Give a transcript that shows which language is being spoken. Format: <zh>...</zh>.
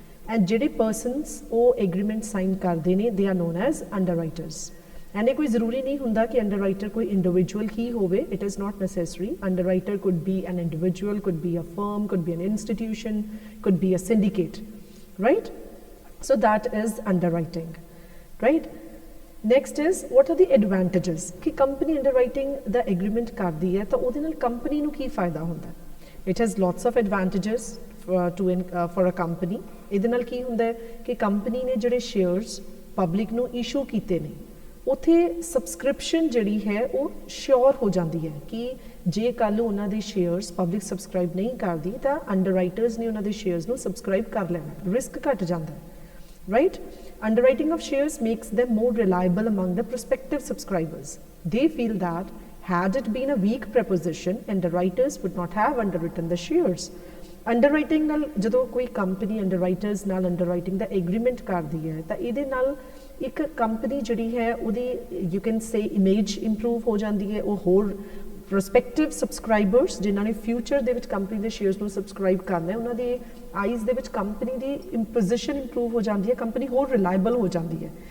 <pa>And ਜਿਹੜੇ persons ਉਹ agreement sign ਕਰਦੇ ਨੇ</pa> <en>They are known as underwriters.</en> <pa>And ਇਹ ਕੋਈ ਜ਼ਰੂਰੀ ਨਹੀਂ ਹੁੰਦਾ ਕਿ ਅੰਡਰਰਾਈਟਰ ਕੋਈ ਇੰਡੀਵਿਜੂਅਲ ਹੀ ਹੋਵੇ,</pa> <en>It is not necessary. Underwriter could be an individual, could be a firm, could be an institution, could be a syndicate, right? So that is underwriting, right? Next is what are the advantages</en> <hi>कि company underwriting the agreement करती है तो</hi> <pa>ਉਹਦੇ ਨਾਲ company ਨੂੰ ਕੀ ਫਾਇਦਾ ਹੁੰਦਾ।</pa> <en>It has lots of advantages for a company।</en> <pa>ਇਹਦੇ ਨਾਲ ਕੀ ਹੁੰਦਾ ਹੈ ਕਿ company ਨੇ ਜਿਹੜੇ shares public ਨੂੰ issue ਕੀਤੇ ਨੇ ਉੱਥੇ ਸਬਸਕ੍ਰਿਪਸ਼ਨ ਜਿਹੜੀ ਹੈ ਉਹ ਸ਼ੋਰ ਹੋ ਜਾਂਦੀ ਹੈ ਕਿ ਜੇ ਕੱਲ੍ਹ ਉਹਨਾਂ ਦੇ ਸ਼ੇਅਰਸ ਪਬਲਿਕ ਸਬਸਕ੍ਰਾਈਬ ਨਹੀਂ ਕਰਦੀ ਤਾਂ ਅੰਡਰਰਾਈਟਰਸ ਨੇ ਉਹਨਾਂ ਦੇ ਸ਼ੇਅਰਸ ਨੂੰ ਸਬਸਕ੍ਰਾਈਬ ਕਰ ਲੈਣਾ, ਰਿਸਕ ਘਟ ਜਾਂਦਾ ਹੈ, right?</pa> <en>Underwriting of shares makes them more reliable among the prospective subscribers. They feel that had it been a weak proposition, underwriters would not have underwritten the shares.</en> <pa>ਅੰਡਰਰਾਈਟਿੰਗ ਨਾਲ ਜਦੋਂ ਕੋਈ company ਅੰਡਰਰਾਈਟਰਸ ਨਾਲ ਅੰਡਰਰਾਈਟਿੰਗ ਦਾ agreement ਕਰਦੀ ਹੈ ਤਾਂ ਇਹਦੇ ਨਾਲ ਇੱਕ ਕੰਪਨੀ ਜਿਹੜੀ ਹੈ ਉਹਦੀ</pa> <en>you can say</en> <pa>image improve ਹੋ ਜਾਂਦੀ ਹੈ। ਉਹ ਹੋਰ ਪ੍ਰੋਸਪੈਕਟਿਵ ਸਬਸਕ੍ਰਾਈਬਰਸ ਜਿਨ੍ਹਾਂ ਨੇ ਫਿਊਚਰ ਦੇ ਵਿੱਚ ਕੰਪਨੀ ਦੇ ਸ਼ੇਅਰਸ ਨੂੰ ਸਬਸਕ੍ਰਾਈਬ ਕਰਨਾ ਹੈ, ਉਹਨਾਂ ਦੇ ਆਈਜ਼ ਦੇ ਵਿੱਚ ਕੰਪਨੀ ਦੀ ਪੋਜੀਸ਼ਨ ਇੰਪਰੂਵ ਹੋ ਜਾਂਦੀ ਹੈ, ਕੰਪਨੀ ਹੋਰ ਰਿਲਾਇਬਲ ਹੋ ਜਾਂਦੀ ਹੈ।</pa>